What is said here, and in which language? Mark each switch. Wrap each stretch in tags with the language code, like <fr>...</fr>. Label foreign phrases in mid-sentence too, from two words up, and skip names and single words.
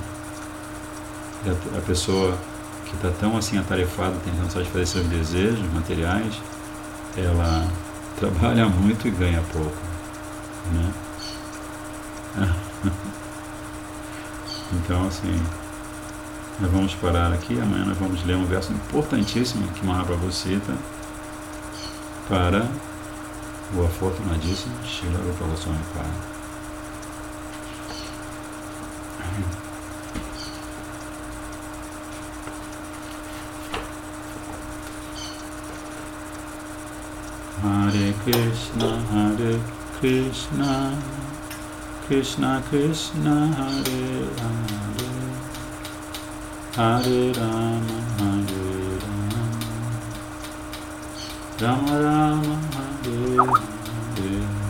<pt>E a pessoa que está tão assim atarefada tentando satisfazer seus desejos materiais, ela trabalha muito e ganha pouco, né? Então, assim, nós vamos parar aqui. Amanhã nós vamos ler um verso importantíssimo que Mahaprabhu cita para o afortunadíssimo Srila Rupa Goswami Pada.</pt> <sa>हरे कृष्ण कृष्ण कृष्ण हरे हरे हरे राम राम राम हरे हरे, Hare Rama, Rama Rama, Hare Hare.</sa>